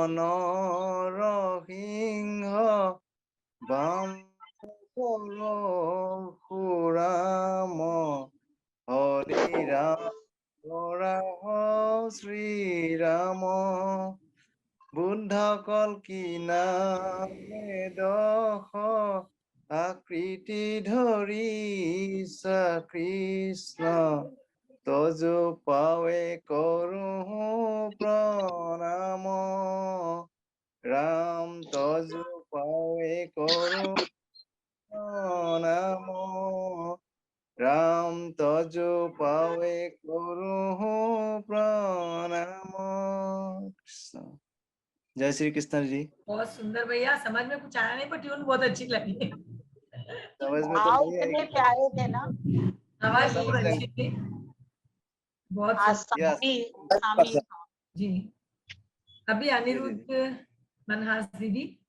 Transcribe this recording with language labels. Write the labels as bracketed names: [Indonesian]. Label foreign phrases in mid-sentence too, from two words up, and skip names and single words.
[Assamese] নৰসিংহ বাম পৰশুৰাম হৰি ৰাম শ্ৰীৰাম বুদ্ধ কল্কি নামে দশ আকৃতি ধৰিছা কৃষ্ণ তজু পাৱে কৰো প্ৰণাম ৰাম তজু পাৱে কৰো প্ৰণাম ৰাম তজু পাৱে কৰো প্ৰণাম। [Hindi] कृष्ण। जय श्री कृष्ण जी। बहुत सुंदर भैया, समझ में कुछ आया नहीं पर ट्यून बहुत अच्छी लगी। समझ में तो भाव नहीं इतने आई। प्यारे थे ना। आवाज बहुत अच्छी थी, बहुत सामी जी। अभी अनिरुद्ध मनहास दीदी